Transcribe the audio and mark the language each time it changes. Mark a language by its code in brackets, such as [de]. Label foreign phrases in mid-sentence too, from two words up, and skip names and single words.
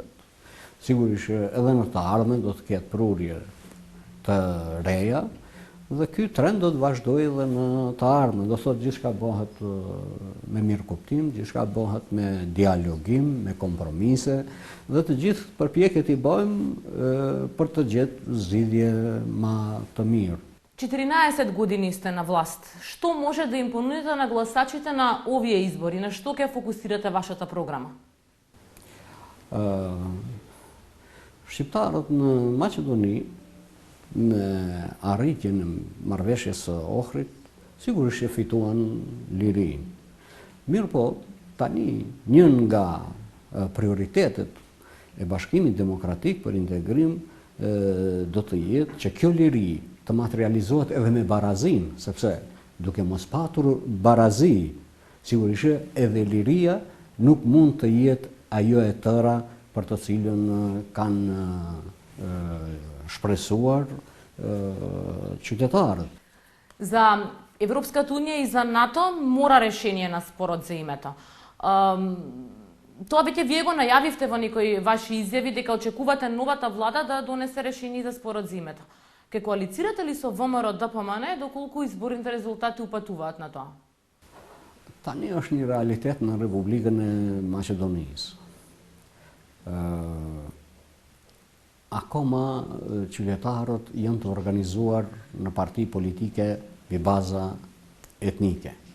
[sq] Sigurisht edhe në të ardhmen do të ketë prurje të reja, dhe ky trend do të vazhdojë edhe në të ardhmen. Do thotë gjithçka bëhet me mirë kuptim, gjithçka bëhet me dialogim, me kompromise dhe të gjithë përpjekjet i bëjmë për të gjetë zgjidhje më të mirë. [mk] 14 години сте на власт. Што може да им понудите на гласачите на овие избори? На што ќе фокусирате вашата програма? [sq] Shqiptarët në Maqedoni me arritjen e marrëveshjes së Ohrit, sigurisht e fituan lirinë. Mirë po, tani njën nga prioritetet e Bashkimit Demokratik për Integrim do të jetë që kjo liri të materializohet edhe me barazin, sepse duke mos patur barazi, sigurisht edhe liria nuk mund të jetë ajo e tëra për të cilën kanë shpresuar qytetarët. [mk] За Европската унија и за НАТО мора решение на спорот за името. Тоа веќе вие го најавивте во некои ваши изјави дека очекувате новата влада да донесе решение за спорот за името. Ке коалицирате ли со ВМРО ДПМН доколку изборните резултати упатуваат на тоа? [sq] Tani është një realitet në Republikën e Maqedonisë. Akoma qytetarët janë të organizuar në parti politike mbi baza etnike.